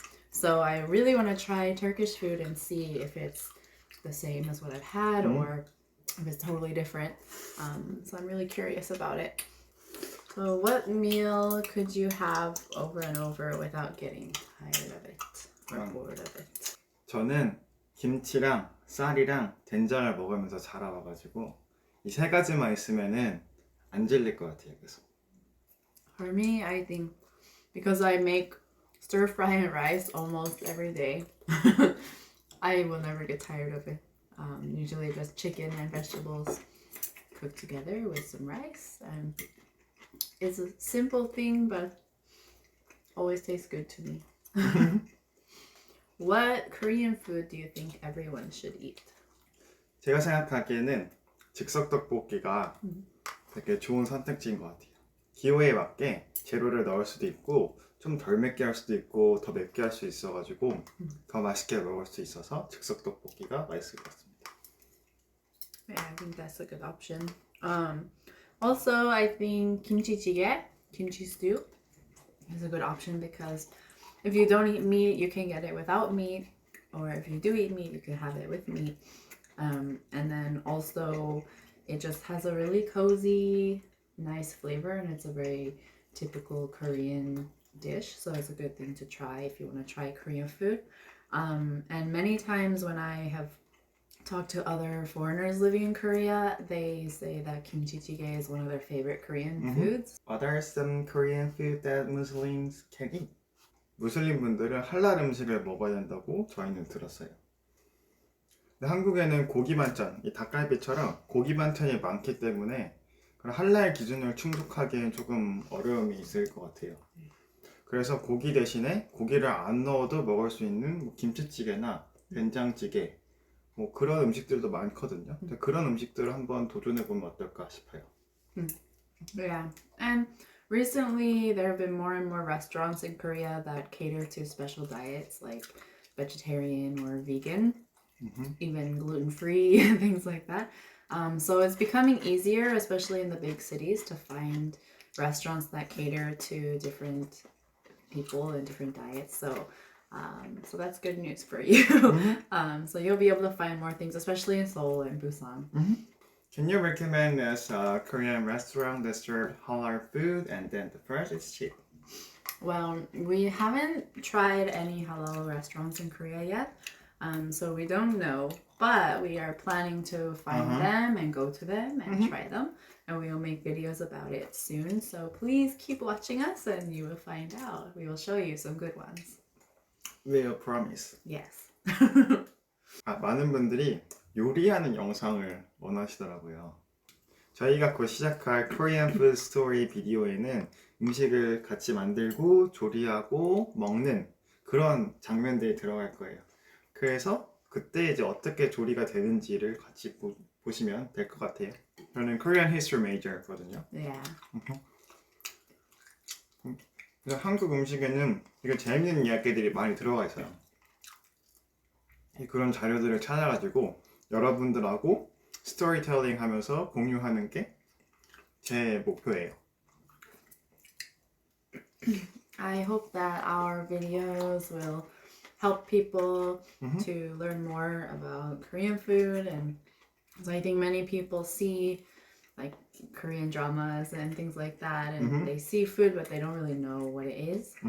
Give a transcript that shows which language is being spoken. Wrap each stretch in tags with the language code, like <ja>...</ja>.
<en>So I really want to try Turkish food and see if it's the same as what I've had or if it's totally different. So I'm really curious about it. So what meal could you have over and over without getting tired of it or bored of it?</en> <ko>저는 김치랑 쌀이랑 된장을 먹으면서 자라와가지고 이 세 가지만 있으면은 안 질릴 것 같아요. 그래서</ko> <en>For me, I think because I make stir fry and rice almost every day, I will never get tired of it. Usually just chicken and vegetables cooked together with some rice. And it's a simple thing, but always tastes good to me. What Korean food do you think everyone should eat?</en> <ko>제가 생각하기에는 즉석 떡볶이가 되게 좋은 선택지인 것 같아요. 기호에 맞게 재료를 넣을 수도 있고 좀 덜 맵게 할 수도 있고 더 맵게 할 수 있어가지고 더 맛있게 먹을 수 있어서 즉석 떡볶이가 맛있을 것 같습니다.</ko> <en>Yeah, I think that's a good option. Also, I think kimchi jjigae, kimchi stew, is a good option because if you don't eat meat, you can get it without meat, or if you do eat meat, you can have it with meat. And then also, it just has a really cozy, nice flavor, and it's a very typical Korean dish. So it's a good thing to try if you want to try Korean food. And many times when I have talked to other foreigners living in Korea, they say that kimchi jjigae is one of their favorite Korean foods. Are there some Korean food that Muslims can eat?</en> <ko>무슬림 분들은 할랄 음식을 먹어야 된다고 저희는 들었어요. 근데 한국에는 고기 반찬, 이 닭갈비처럼 고기 반찬이 많기 때문에 그런 할랄 기준을 충족하기엔 조금 어려움이 있을 것 같아요. 그래서 고기 대신에 고기를 안 넣어도 먹을 수 있는 뭐 김치찌개나 된장찌개 뭐 그런 음식들도 많거든요. 근데 그런 음식들을 한번 도전해보면 어떨까 싶어요.</ko> <en>Yeah, and recently there have been more and more restaurants in Korea that cater to special diets like vegetarian or vegan, even gluten-free, things like that. So it's becoming easier, especially in the big cities, to find restaurants that cater to different people and different diets. So that's good news for you. So you'll be able to find more things, especially in Seoul and Busan. Can you recommend us a Korean restaurant that serves halal food and then the price is cheap? Well, we haven't tried any halal restaurants in Korea yet, so we don't know. But we are planning to find them and go to them and try them. And we will make videos about it soon. So please keep watching us and you will find out. We will show you some good ones. We'll promise. Yes.</en> <ko>많은 분들이 요리하는 영상을 원하시더라고요. 저희가 곧 시작할 Korean Food Story 비디오에는 음식을 같이 만들고 조리하고 먹는 그런 장면들이 들어갈 거예요. 그래서 그때 이제 어떻게 조리가 되는지를 같이 보시면 될 것 같아요. 저는 Korean History Major거든요.</ko> <en>Yeah.</en> <ko>그래서 한국 음식에는 되게 재밌는 이야기들이 많이 들어가 있어요. 그런 자료들을 찾아가지고 여러분들하고 스토리텔링 하면서 공유하는 게 제 목표예요.</ko> <en>I hope that our videos will help people to learn more about Korean food, and so I think many people see like Korean dramas and things like that, and they see food but they don't really know what it is.</en>